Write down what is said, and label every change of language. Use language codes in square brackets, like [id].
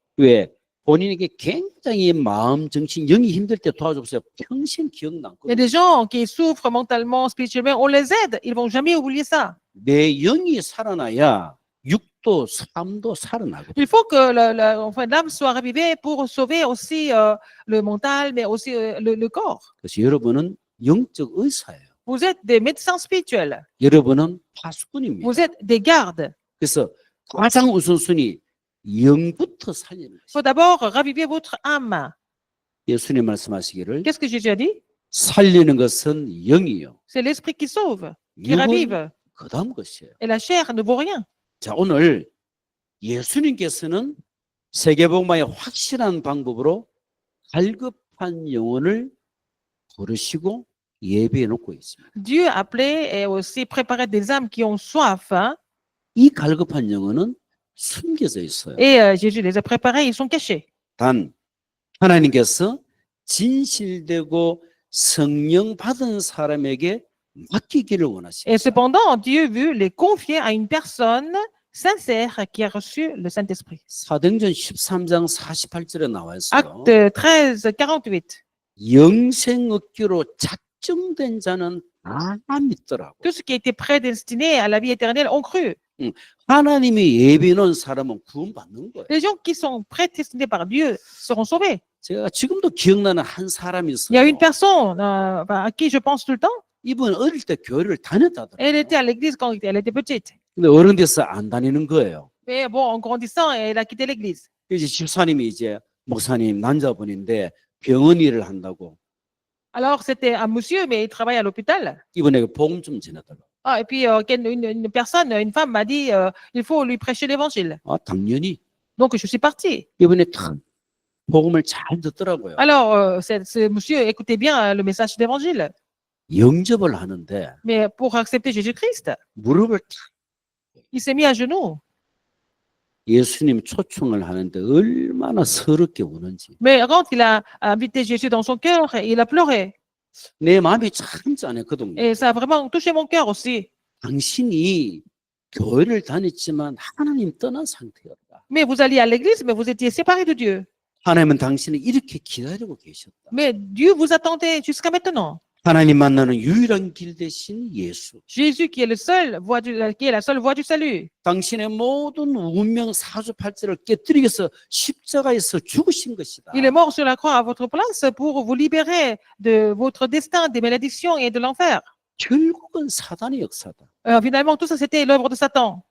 [ko] 왜? 본인에게 굉장히 마음, 정신, 영이 힘들 때 도와줘보세요. 평생 [fr] Il y a des gens qui souffrent mentalement, spirituellement, on les aide, ils vont jamais oublier ça. [ko] 내 영이 살아나야 육도, 삶도 살아나거든요. [fr] Il faut que enfin, l'âme soit revivée pour sauver aussi le mental, mais aussi le corps. [ko] 그래서 여러분은 영적 의사예요. [fr] Vous êtes des médecins spirituels, [ko] 여러분은 파수꾼입니다. [fr] vous êtes des gardes. [ko] 그래서 가장 우선순위 영부터 살리는 [fr] Il faut d'abord raviver votre âme. [ko] 예수님 말씀하시기를 [fr] Qu'est-ce que Jésus a dit? [ko] 살리는 것은 영이요. [fr] C'est l'esprit qui sauve, qui [ko] 육은 [fr] ravive. [ko] 그다음 것이에요. [fr] Et la chair ne vaut rien. [ko] 자, 오늘 예수님께서는 세계복음화의 확실한 방법으로 갈급한 영혼을 부르시고 예배해 놓고 있습니다. [fr] Dieu a appelé et aussi préparé des âmes qui ont soif. Hein, [ko] 이 갈급한 영혼은 숨겨져 있어요. [fr] et Jésus les a préparés, ils sont cachés. [ko] 단 하나님께서 진실되고 성령 받은 사람에게 맡기기를 [fr] Et [ko] 원하십니다. [fr] cependant, Dieu veut les confier à une personne sincère qui a reçu le Saint-Esprit. [ko] 사도행전 13장 48절에 나와 있어요. [fr] Acte 13, 48. [ko] 영생 얻기로 작정된 자는 다 믿더라고. [fr] Tout ce qui a été prédestiné à la vie éternelle ont cru. [ko] 하나님이 예비해 놓은 사람은 구원받는 거예요. [fr] Les gens qui sont prédestinés par Dieu seront sauvés. [ko] 제가 지금도 기억나는 한 사람이 [fr] Il y a [ko] 있어요. [fr] une personne à qui je pense tout le temps. [ko] 이분 어릴 때 교회를 다녔다더라고요. [fr] Elle était à l'église quand elle était petite. [ko] 근데 어른 돼서 안 다니는 거예요. [fr] Mais bon, en grandissant, elle a quitté l'église. [ko] 이제 집사님이 이제 목사님 남자분인데 병원 일을 한다고 [fr] Alors, c'était un monsieur, mais il travaille à l'hôpital. [ko] 이분에게 복음 좀 전해달라고. [fr] Ah, et puis, une personne, une femme m'a dit, il faut lui prêcher l'évangile. [ko] 아, 당연히 [fr] Donc, je suis partie. [ko] 이분이 탁 복음을 잘 듣더라고요. [fr] Alors, ce monsieur écoutait bien le message d'évangile. [ko] 영접을 하는데 [fr] Mais pour accepter Jésus-Christ, [ko] 무릎을 탁 [fr] il s'est mis à genoux. [ko] 예수님 초청을 하는데 얼마나 서럽게 우는지. [fr] Mais quand il a invité Jésus dans son cœur, il a pleuré. [ko] 내 마음이 참 짠했거든요. [fr] Et ça a vraiment touché mon cœur aussi. [ko] 당신이 교회를 다녔지만 하나님 떠난 상태였다. [fr] Mais vous alliez à l'église, mais vous étiez séparés de Dieu. [ko] 하나님은 당신을 이렇게 기다리고 계셨다. [fr] Mais Dieu vous attendait jusqu'à maintenant. [ko] 하나님 만나는 유일한 길 대신 예수. [fr] Jésus qui est le seul qui est la seule voie du salut. [ko] 당신의 모든 운명 사주팔자를 깨뜨리기 위해서 십자가에서 죽으신 것이다. [fr] Il est mort sur la croix à votre place pour vous libérer de votre destin, des malédictions et de l'enfer. [ko] 결국은 사단의 역사다. [fr] Finalement, tout ça, c'était l'œuvre de Satan.